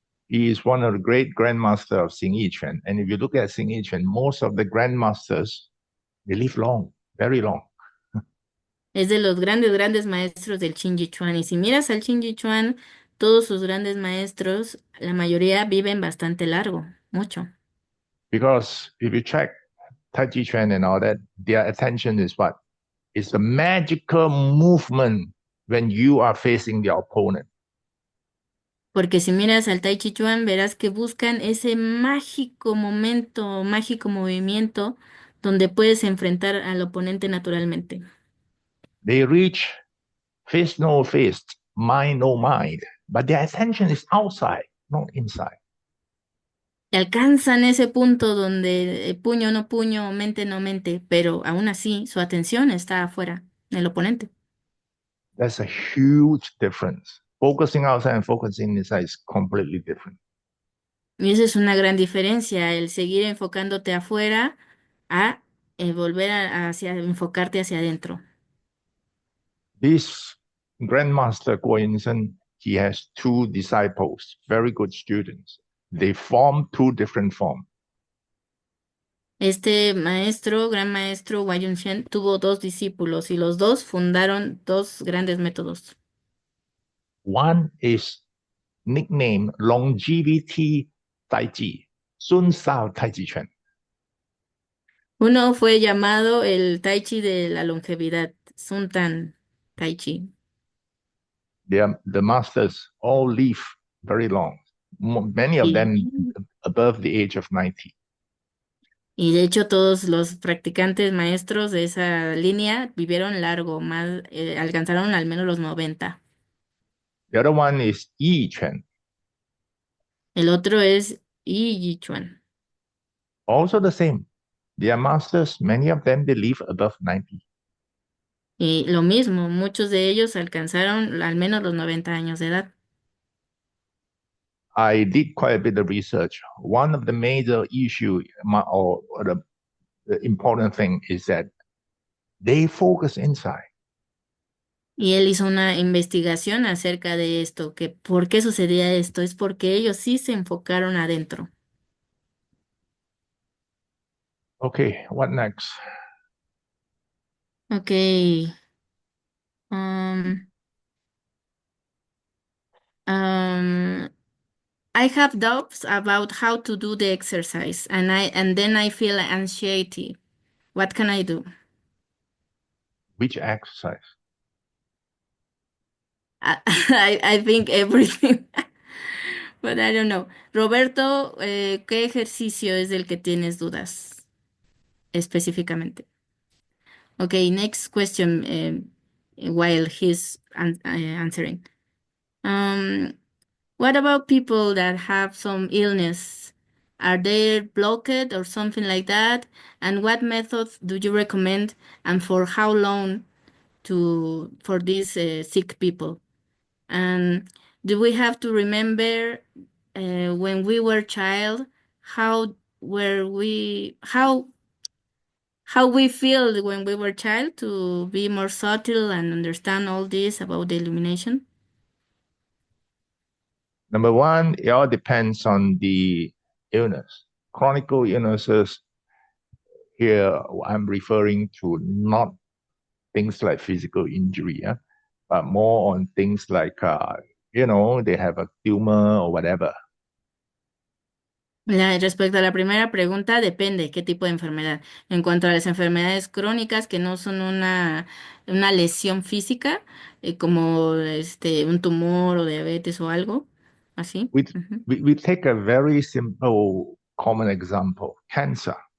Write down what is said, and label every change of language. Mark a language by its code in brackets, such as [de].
[en] He is one of the great grandmasters of Xing Yiquan. And if you look at Xing Yiquan, most of the grandmasters, they live long, very long. [es] Es de los grandes maestros del Qin Shi Chuan. Y si miras al Qin Shi Chuan, todos sus grandes maestros, la mayoría viven bastante largo, mucho. [en] Because if you check Tai Chi Chuan and all that, their attention is what? It's the magical movement when you are facing the opponent. [es] Porque si miras al Tai Chi Chuan, verás que buscan ese mágico momento, mágico movimiento donde puedes enfrentar al oponente naturalmente. [en] They reach face no face, mind no mind, but their attention is outside, not inside. [es] Y alcanzan ese punto donde puño no puño, mente no mente, pero aún así su atención está afuera, en el oponente. [en] That's a huge difference. Focusing outside and focusing inside is completely different. [es] Y esa es una gran diferencia, el seguir enfocándote afuera a volver hacia enfocarte hacia adentro. [en] This Grandmaster Guo Yinsen, he has two disciples, very good students. They form two different forms. [es] Este maestro, gran maestro Wai Yunshen, tuvo dos discípulos y los dos fundaron dos grandes métodos. [en] One is nicknamed Longevity Tai Chi, Sun Sao Tai Chi Chuan. [es] Uno fue llamado el Tai Chi de la longevidad, Sun Tan Tai Chi. [en] The masters all live very long, many of [es] Y, [en] them above the age of 90. [es] y de hecho todos los practicantes maestros de esa línea vivieron largo, más, alcanzaron al menos los 90. [en] The other one is Yi Chuan, [es] El otro es Yi Yichuan. [en] also the same. Their masters, many of them, they live above 90. [es] Y lo mismo, muchos de ellos alcanzaron al menos los 90 años de edad. [en] I did quite a bit of research. One of the major issue or the important thing is that they focus inside. [es] Y él hizo una investigación acerca de esto, que por qué sucedía esto, es porque ellos sí se enfocaron adentro. [en] Okay, what next? Ok. um, um, I have doubts about how to do the exercise, and then I feel anxiety. What can I do? Which exercise? I think everything, but I don't know. [es] Roberto, ¿qué ejercicio es del que tienes dudas específicamente? [en] Okay, next question, while he's answering. Um, what about people that have some illness? Are they blocked or something like that? And what methods do you recommend and for how long for these sick people? And do we have to remember when we were child, how were we how we feel when we were child to be more subtle and understand all this about the illumination? Number one, it all depends on the illness. Chronic illnesses, here I'm referring to not things like physical injury, yeah, but more on things like, they have a tumor or whatever. [es] Respecto a la primera pregunta, depende qué tipo de enfermedad. En cuanto a las enfermedades crónicas que no son una lesión física, como un tumor o diabetes o algo así. [en] We, Ujú. we take a very simple common example, cancer.